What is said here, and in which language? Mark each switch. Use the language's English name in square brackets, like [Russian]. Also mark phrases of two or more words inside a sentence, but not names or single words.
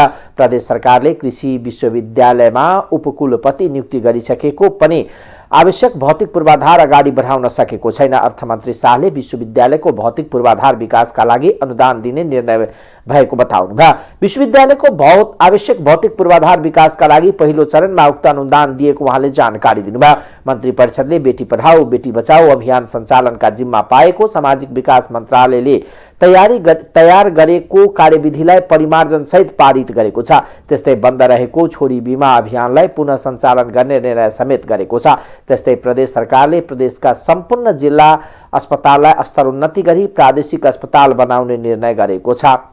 [Nepali] प्रदेश सरकारले कृषि विश्वविद्यालयमा उपकुलपति नियुक्ति गरिसकेको पनि आवश्यक भौतिक पूर्वाधार अगाडि बढाउन सकेको छैन। अर्थमन्त्री शाहले विश्वविद्यालयको भौतिक पूर्वाधार विकासका लागि अनुदान दिने निर्णय भएको बताउनुभयो। विश्वविद्यालयको आवश्यक भौतिक पूर्वाधार विकासका लागि पहिलो चरणमा उक्त अनुदान दिएको उहाँले जानकारी दिनुभयो। मन्त्री परिषदले बेटी पढाऊ बेटी बचाऊ अभियान सञ्चालनका जिम्मा पाएको सामाजिक विकास मन्त्रालयले तयार गरेको कार्यविधिलाई परिमार्जन सहित पारित गरेको छ। त्यस्तै बन्द रहेको छोरी बिमा अभियानलाई पुनः सञ्चालन गर्ने निर्णय समेत गरेको छ। त्यस्तै प्रदेश सरकारले प्रदेशका सम्पूर्ण जिल्ला अस्पताललाई स्तरोन्नति गरी प्रादेशिक अस्पताल बनाउने निर्णय गरेको छ।